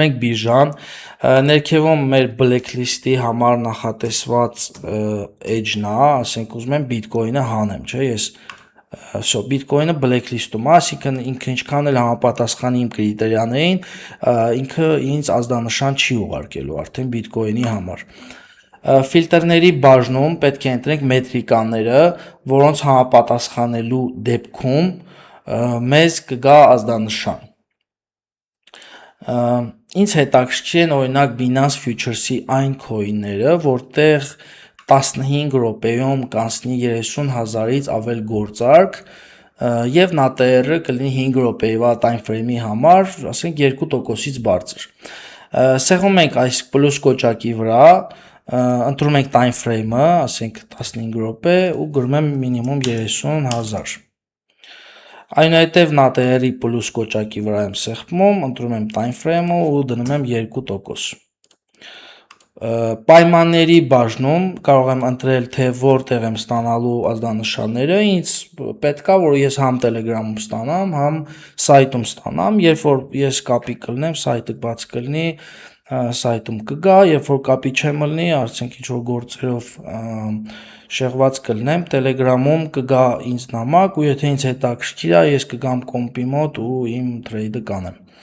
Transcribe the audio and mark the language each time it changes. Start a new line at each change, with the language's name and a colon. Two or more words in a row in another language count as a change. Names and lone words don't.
Armenian: ենք բիժան, ներքևում մեր blacklist-ի համար նախատեսված edge-ն է, ասենք ուզում եմ Bitcoin-ը հանեմ, չէ՞, ես Bitcoin-ը blacklist-ում է, այսինքն ինքը ինչքան էլ համապատասխանի իմ կրիտերիաներին, ինքը ինձ ազդանշան չի ուղարկելու արդեն Bitcoin-ի համար։ Ֆիլտրների բաժնում պետք է ընտրենք մետրիկաները, որոնց համապատասխանելու դեպքում մեզ կգա ազդանշան։ Ինձ հետաքրքիր են օրինակ Binance Futures-ի այն coin-ները, որտեղ 15 րոպեում կանցնի 30,000-ից ավել գործարք եւ NATR-ը կլինի 5 րոպեվա
English: time frame-
Armenian: ի համար, ասենք 2%-ից բարձր։ Սեղմում ենք այս պլյուս կոճակի վրա, ընտրում ենք
English: time frame-
Armenian: ը, ասենք 15 րոպե ու գրում եմ մինիմում 30,000։ Այնուհետև NATR-ի պլյուս կոճակի վրա եմ սեղմում, ընտրում եմ
English: time frame-
Armenian: ը ու դնում եմ 2%։ Պայմանների բաժնում կարող եմ ընտրել, թե որտեղ եմ ստանալու ազդանշանները, ինձ պետք է, որ ես համ Telegram-ում ստանամ, համ սայթում ստանամ, երբ որ ես կապի կլնեմ, սայթը բաց կլինի, սայթում կգա, երբ որ կապի չեմ լնի, արդյոք ինչ-որ գործերով շեղված կլնեմ, Telegram-ում կգա ինձ նամակ ու եթե ինձ հետաքրքիր է, ես կգամ կոմպի մոտ ու իմ trade-ը կանեմ։